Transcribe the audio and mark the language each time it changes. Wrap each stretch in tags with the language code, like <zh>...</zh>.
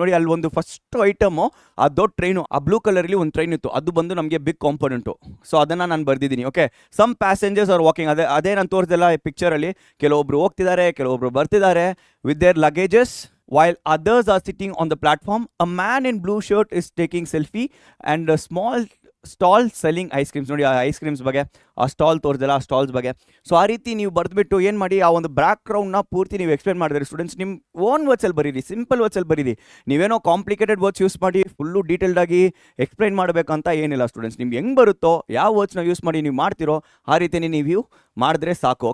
<kn>ನೋಡಿ, ಅಲ್ಲಿ ಒಂದು ಫಸ್ಟ್ ಐಟಮು, ಆ ದೊಡ್ಡ ಟ್ರೈನು, ಆ ಬ್ಲೂ ಕಲರಲ್ಲಿ ಒಂದು ಟ್ರೈನ್ ಇತ್ತು, ಅದು ಬಂದು ನಮಗೆ ಬಿಗ್ ಕಾಂಪೊನೆಂಟು. ಸೊ ಅದನ್ನು ನಾನು ಬರ್ದಿದ್ದೀನಿ.</kn> <en>Okay, some passengers are walking.</en> <kn>ಅದೇ ನಾನು ತೋರಿಸಿದೆಲ್ಲ ಈ ಪಿಕ್ಚರಲ್ಲಿ, ಕೆಲವೊಬ್ರು ಹೋಗ್ತಿದ್ದಾರೆ, ಕೆಲವೊಬ್ರು ಬರ್ತಿದ್ದಾರೆ</kn> <en>With their luggages, while others are sitting on the platform. A man in blue shirt is taking selfie and a small stall selling ice creams.</en> <kn>ನೋಡಿ, ಆ ಐಸ್ ಕ್ರೀಮ್ಸ್ ಬಗ್ಗೆ, ಆ ಸ್ಟಾಲ್ ತೋರಿಸಲ್ಲ, ಆ ಸ್ಟಾಲ್ಸ್ ಬಗ್ಗೆ. ಸೊ ಆ ರೀತಿ ನೀವು ಬರೆದ್ಬಿಟ್ಟು ಏನು ಮಾಡಿ, ಆ ಒಂದು ಬ್ಯಾಕ್ ಗ್ರೌಂಡ್ನ ಪೂರ್ತಿ ನೀವು ಎಕ್ಸ್ಪ್ಲೇನ್ ಮಾಡಿದ್ರೆ ಸ್ಟೂಡೆಂಟ್ಸ್ ನಿಮ್ಮ ಓನ್ ವರ್ಡ್ಸಲ್ಲಿ ಬರೀರಿ, ಸಿಂಪಲ್ ವರ್ಡ್ಸಲ್ಲಿ ಬರೀರಿ. ನೀವೇನೋ ಕಾಂಪ್ಲಿಕೇಟೆಡ್ ವರ್ಡ್ಸ್ ಯೂಸ್ ಮಾಡಿ ಫುಲ್ಲು ಡೀಟೇಲ್ಡಾಗಿ ಎಕ್ಸ್ಪ್ಲೈನ್ ಮಾಡಬೇಕಂತ ಏನಿಲ್ಲ ಸ್ಟೂಡೆಂಟ್ಸ್. ನಿಮ್ಗೆ ಹೆಂಗೆ ಬರುತ್ತೋ, ಯಾವ ವರ್ಡ್ಸ್ನ ಯೂಸ್ ಮಾಡಿ ನೀವು ಮಾಡ್ತಿರೋ ಆ ರೀತಿಯೇ ನೀವು ಮಾಡಿದ್ರೆ ಸಾಕು.</kn>